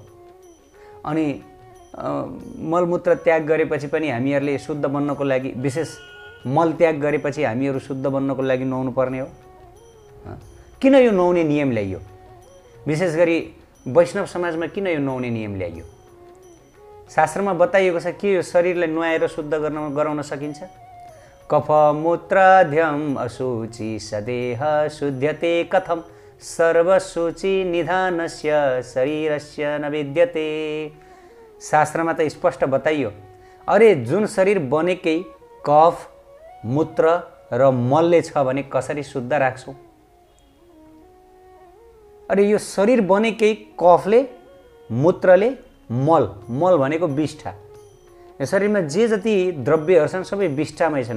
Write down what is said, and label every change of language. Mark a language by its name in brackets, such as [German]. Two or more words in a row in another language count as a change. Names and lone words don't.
[Nepali] अनि मलमूत्र त्याग गरेपछि पनि हामीहरूले शुद्ध बन्नको लागि, विशेष मल त्याग गरेपछि हामीहरू शुद्ध बन्नको लागि नुहाउनु पर्ने हो? किन यो नुहाउने नियम ल्याइयो? विशेष गरी वैष्णव समाजमा किन यो नुहाउने नियम ल्याइयो? शास्त्रमा बताइएको छ कि यो शरीरलाई नुहाएर शुद्ध गराउन सकिन्छ। [Sanskrit] कफ मूत्राध्यम अशुचि सदेह शुद्ध्यते कथम सर्वशुचि निधानस्य शरीरस्य न विद्यते। [Nepali] शास्त्रमा त स्पष्ट बताइयो, अरे जुन शरीर बनेकै कफ मूत्र र मलले छ भने कसरी शुद्ध राख्छौ? अरे यो शरीर बनेकै कफले, मूत्रले, मल भनेको विष्ठा, यो शरीरमा जे जति द्रव्यहरू छन् सबै विष्ठामै छन्।